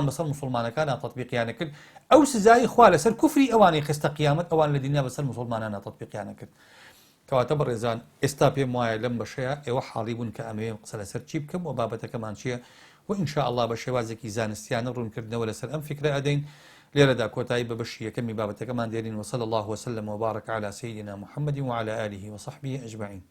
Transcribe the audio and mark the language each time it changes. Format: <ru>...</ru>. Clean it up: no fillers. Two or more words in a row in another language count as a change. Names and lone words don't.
<ckb>بەسەر مسلمانەکان تەطبیقیانە کرد ئەو سزای خوا لەسەر کوفری ئەوانی خستە قیامەت ئەوان لە دنیا بەسەر مسلمانان تەطبیقیانە کرد کەواتە بەڕێزان ئێستا پێم وایە لەم بەشەیە ئێوە حاڵی بوون کە ئەمەوێ قسە لەسەر چی بکەم و بابەتەکەمان چییە و</ckb> <ar>ئینشاء الله</ar> <ckb>بە شێوازێکی زانستیانە ڕوونکردنەوە لەسەر ئەم فکرە ئەدەین لێرەدا کۆتایی بە بەشی یەکەمی بابەتەکەمان دێرین</ckb> <ar>وصلى الله وسلم وبارك على سيدنا محمد وعلى آله وصحبه أجمعين</ar>